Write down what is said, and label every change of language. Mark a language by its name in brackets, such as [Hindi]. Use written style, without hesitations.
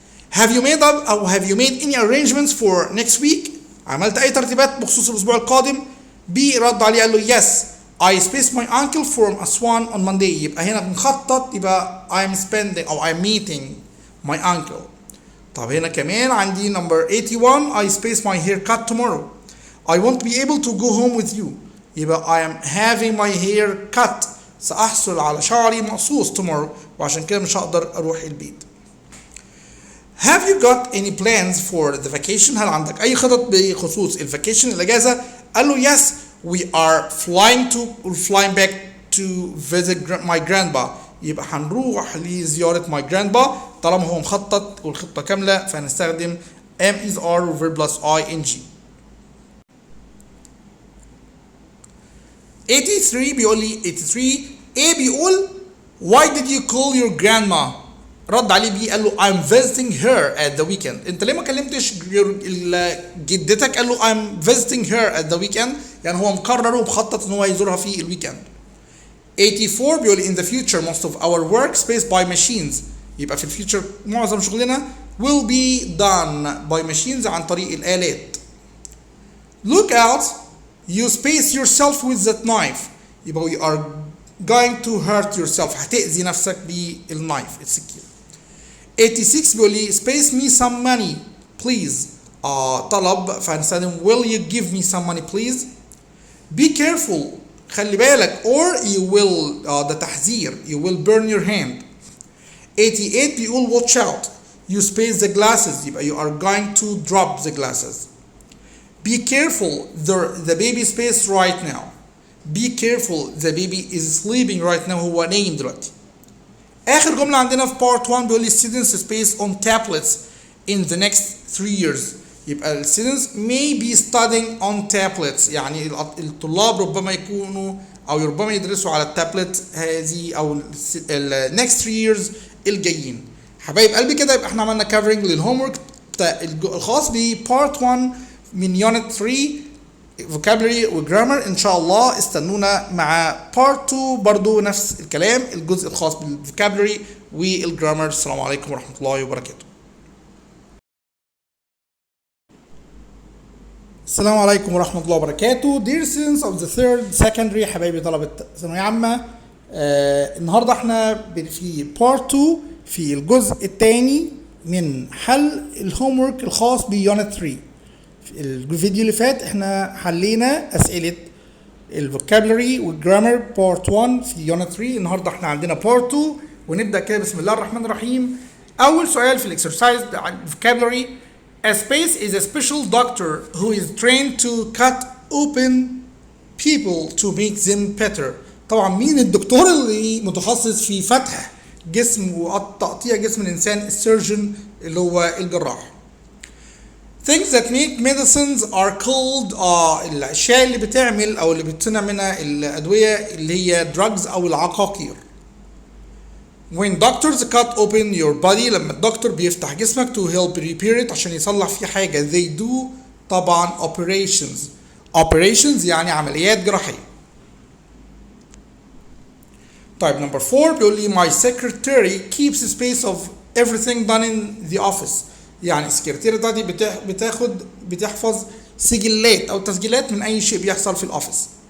[English] Have you made up أو have you made any arrangements for next week؟ [Arabic] عملت أي ترتيبات بخصوص الأسبوع القادم؟ [English] B رد عليه قال له yes. I spaced my uncle from Aswan on Monday. [Arabic] يبقى هنا بنخطط يبقى [English] I'm spending أو I'm meeting my uncle. [Arabic] طب هنا كمان عندي number 81. [English] I spaced my haircut tomorrow. I won't be able to go home with you. يبقى I am having my hair cut. [Arabic] سأحصل على شعري مقصوص [English] tomorrow [Arabic] وعشان كده مش هقدر أروح البيت. [English] Have you got any plans for the vacation؟ [Arabic] هل عندك أي خطط بخصوص الفاكيشن الأجازة؟ [English] قال له yes, we are flying back to visit my grandpa. [Arabic] يبقى هنروح لزيارة [English] my grandpa. [Arabic] طالما هو مخطط والخطة كاملة فهنستخدم am is are verb plus ing. [English] 83 بيقول لي 83 A بيقول why did you call your grandma؟ [Arabic] رد عليه بي قال له [English] I'm visiting her at the weekend. [Arabic] انت ليه ما كلمتش جدتك؟ قال له [English] I'm visiting her at the weekend. [Arabic] يعني هو مقرر ومخطط ان هو يزورها في الويكند. [English] 84 بيقول in the future most of our work spaced by machines. [Arabic] يبقى في الفيوتشر معظم شغلنا [English] will be done by machines [Arabic] عن طريق الآلات. [English] Look out, you space yourself with that knife. يبقى we are going to hurt yourself. [Arabic] هتأذي نفسك بالنايف السكين. [English] 86 بيقول لي space me some money please. [Arabic] طلب فهنستخدم [English] will you give me some money please. Be careful. [Arabic] خلي بالك [English] or you will ده تحذير you will burn your hand. 88 بيقول watch out. You space the glasses. [Arabic] يبقى [English] you are going to drop the glasses. Be careful. The baby space right now. Be careful. The baby is sleeping right now. [Arabic] هو نايم دلوقتي. آخر جملة عندنا في [English] part 1 بيقول لي students space on tablets in the next 3 years. [Arabic] يبقى [English] students may be studying on tablets. [Arabic] يعني الطلاب ربما يكونوا أو ربما يدرسوا على التابلت هذه أو [English] next 3 years [Arabic] الجايين. حبايب قلبي كده يبقى احنا عملنا covering للهوم ورك الخاص ب part 1 من unit 3 vocabulary وجرامر. ان شاء الله استنونا مع part 2 برضو نفس الكلام الجزء الخاص بالفوكابلري والجرامر. السلام عليكم ورحمة الله وبركاته. السلام عليكم ورحمة الله وبركاته. [English] Dear students of the third secondary [Arabic] حبايبي طلبة ثانوية عامة. النهاردة احنا في part 2 في الجزء الثاني من حل الهوم ورك الخاص بيونت 3. في الفيديو اللي فات احنا حلينا اسئله الفوكابلري والجرامر بارت 1 في يونت 3. النهارده احنا عندنا بارت 2 ونبدا كده بسم الله الرحمن الرحيم. اول سؤال في الاكسرسايز بتاع الفوكابلري [English] A space is a special doctor who is trained to cut open people to make them better. [Arabic] طبعا مين الدكتور اللي متخصص في فتح جسم وتقطيع جسم الانسان؟ السيرجن اللي هو الجراح. [English] Things that make medicines are called [Arabic] الأشياء اللي بتعمل أو اللي بتصنع منها الأدوية اللي هي drugs أو العقاقير. [English] When doctors cut open your body [Arabic] لما الدكتور بيفتح جسمك [English] to help repair it [Arabic] عشان يصلح فيه حاجة [English] they do طبعا operations [Arabic] يعني عمليات جراحية. طيب [English] number 4 بيقول لي my secretary keeps a space of everything done in the office. [Arabic] يعني السكرتيرة بتاعتي بتحفظ سجلات أو تسجيلات من أي شيء بيحصل في الأوفيس.